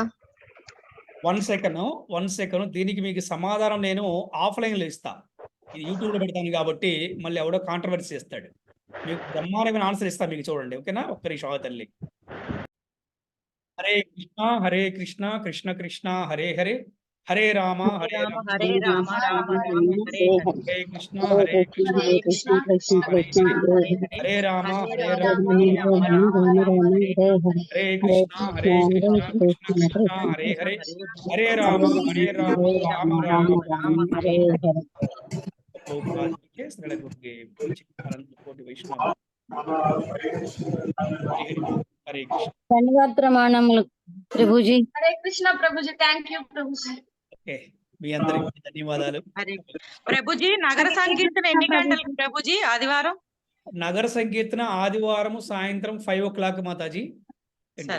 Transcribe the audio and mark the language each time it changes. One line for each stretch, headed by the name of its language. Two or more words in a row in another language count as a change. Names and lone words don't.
Telugu: 1 సెకండ్ దీనికి మీకు సమాధానం నేను ఆఫ్లైన్లో ఇస్తా. ఇది యూట్యూబ్లో పెడతాను కాబట్టి మళ్ళీ ఎవడో కాంట్రవర్సీ చేస్తాడు. మీకు బ్రహ్మాండమైన ఆన్సర్ ఇస్తా, మీకు చూడండి, ఓకేనా? ఒక్క నిమిషం తల్లి.
Sanskrit: హరే కృష్ణ కృష్ణ కృష్ణ హరే హరే, హరే రామ హరే రామ హరే రామ రామ రామ హరే హరే కృష్ణ హరే కృష్ణ హరే రామ హరే రామ హరే కృష్ణ హరే కృష్ణ కృష్ణ హరే హరే, హరే రామ రామ రామ హరే హరే. హరే కృష్ణ.
Telugu: ధన్యవాద ప్రమాణములు ప్రభుజీ.
Sanskrit: హరే కృష్ణ
Telugu: ప్రభుజీ.
English: thank you
Telugu: ప్రభుజీ. మీ అందరికి ధన్యవాదాలు. ప్రభుజీ, నగర సంకీర్తన ఎన్ని గంటలకు ప్రభుజీ ఆదివారం? నగర సంకీర్తన ఆదివారం సాయంత్రం 5 o'clock మాతాజీ. సరే,